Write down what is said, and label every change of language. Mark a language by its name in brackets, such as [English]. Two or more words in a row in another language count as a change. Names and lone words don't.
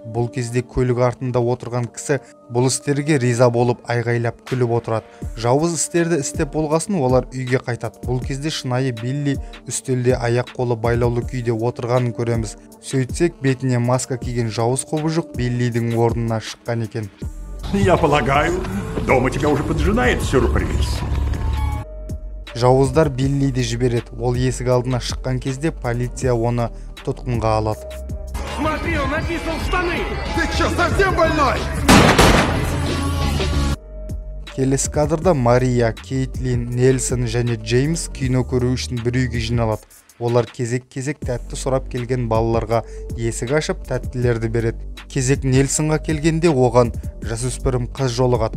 [Kazakh] Бұл кезде көлік артында отырған кісі бұл істерге риза болып айғайлап күліп отырады. Жауыз істерді істеп болғасын олар үйге қайтады. Бұл кезде шынайы Билли үстелде аяқ қолы байлаулы күйде отырғанын көреміз. Сөйтсек, бетіне маска киген жауыз құбыжық Биллидің орнына шыққан екен. [Russian] Я полагаю, дома тебя уже поджидает сюрприз. [Kazakh] Жауыздар Биллиді жібереді. Ол есік алдына шыққан кезде полиция оны тұтқынға алады. [Russian] Смотри, он написал штаны! Ты что, совсем больной? [Kazakh] Келесі кадрда Мария, Кейтлин, Нельсон және Джеймс кино көру үшін бір үйге жиналады. Олар кезек-кезек тәтті сұрап келген балаларға есік ашып тәттілерді береді. Кезек Нельсонға келгенде оған жасөспірім қыз жолығады.